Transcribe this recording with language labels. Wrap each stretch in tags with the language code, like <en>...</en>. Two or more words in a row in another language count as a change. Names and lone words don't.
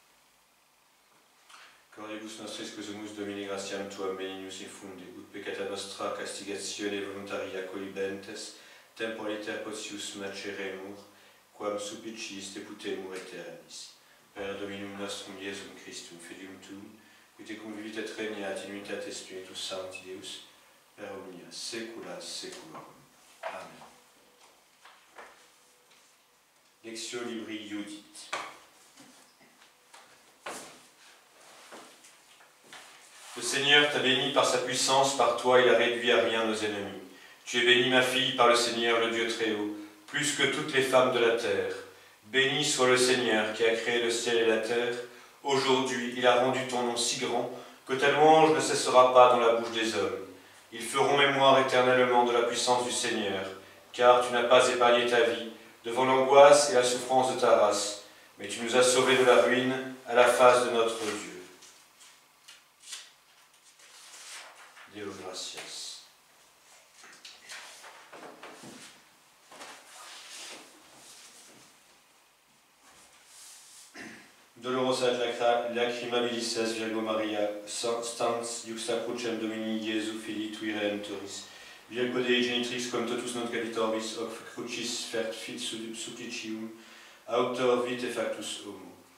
<la>Coribus nostris quesumus Domini gratiam tuam benignus infunde, ut peccata nostra castigatione voluntaria cohibentes, temporaliter potius maceremur, quam supplicis deputemur aeternis. Per Dominum nostrum Iesum Christum, Filium tuum, qui te convivit et regnat in unitate Spiritus Sancti Deus, per omnia saecula saeculorum. Amen. Lectio Libri Iudit.</la> <fr>Le Seigneur t'a béni par sa puissance, par toi il a réduit à rien nos ennemis. Tu es bénie, ma fille, par le Seigneur, le Dieu très haut, plus que toutes les femmes de la terre. Béni soit le Seigneur qui a créé le ciel et la terre. Aujourd'hui, il a rendu ton nom si grand que ta louange ne cessera pas dans la bouche des hommes. Ils feront mémoire éternellement de la puissance du Seigneur, car tu n'as pas épargné ta vie devant l'angoisse et la souffrance de ta race, mais tu nous as sauvés de la ruine à la face de notre Dieu.</fr> <la>Deo gratias. Dolorosa et lacrimabilis es Virgo Maria, stans juxta crucem Domini Iesu Filii tui Redemptoris, Virgo Dei genitrix cum totus non capitorbis, hoc crucis fert fit supplicium, auctor vitae factus homo.</la>